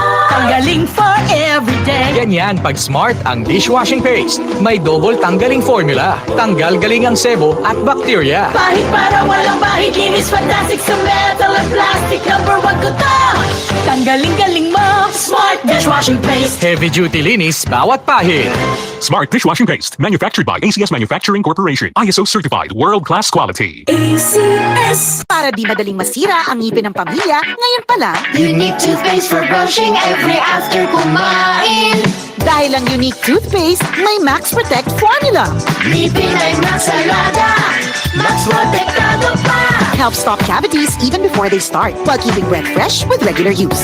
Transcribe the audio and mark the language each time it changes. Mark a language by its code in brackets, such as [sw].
[tl] Tanggaling for everyday. Ganyan pag Smart ang dishwashing paste. May double tanggaling formula. Tanggal galing ang sebo at bacteria. Pahit para walang bahid, linis fantastic sa metal at plastic. Number 1 ko to! Tanggaling-galing mo! Smart Dishwashing Paste. Heavy duty linis bawat pahid. [en] Smart Dishwashing Paste, manufactured by ACS Manufacturing Corporation. ISO certified, world-class quality. [tl] Para di madaling masira ang ngipin ng pamilya, ngayon pa lang, [en] Unique toothpaste for brushing every after [tl] kumain. dahil ang unique toothpaste may Max Protect formula. Ngipin ay Max Alaga, Max Protektado pa. [en] Helps stop cavities even before they start, while keeping breath fresh with regular use.